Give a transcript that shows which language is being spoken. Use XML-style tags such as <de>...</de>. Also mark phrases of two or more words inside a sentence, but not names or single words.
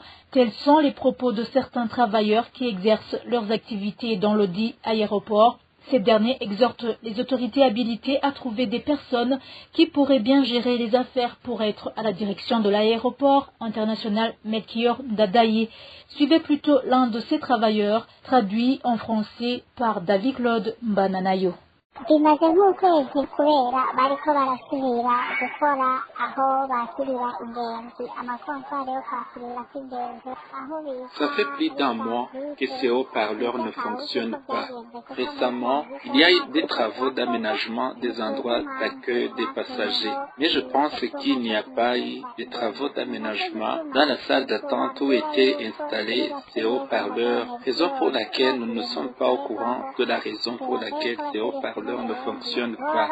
<fr>Tels sont les propos de certains travailleurs qui exercent leurs activités dans le dit aéroport. Ces derniers exhortent les autorités habilitées à trouver des personnes qui pourraient bien gérer les affaires pour être à la direction de l'aéroport international Melchior Ndadaye. Suivez plutôt l'un de ces travailleurs, traduit en français par David Claude Mbananayo.</fr> <rn>bimaze nk'ukwezi kubera bariko barasubira gukora aho bakirira ingenzi amakontwari yo kwakirira k'ingenzi aho</rn> <fr>Ça fait plus d'un mois que ces haut-parleurs ne fonctionnent pas. Récemment, il y a eu des travaux d'aménagement des endroits d'accueil des passagers. Mais je pense qu'il n'y a pas eu de travaux d'aménagement dans la salle d'attente où étaient installés ces haut-parleurs, raison pour laquelle nous ne sommes pas au courant de la raison pour laquelle ces haut-parleurs ne fonctionne pas.</fr>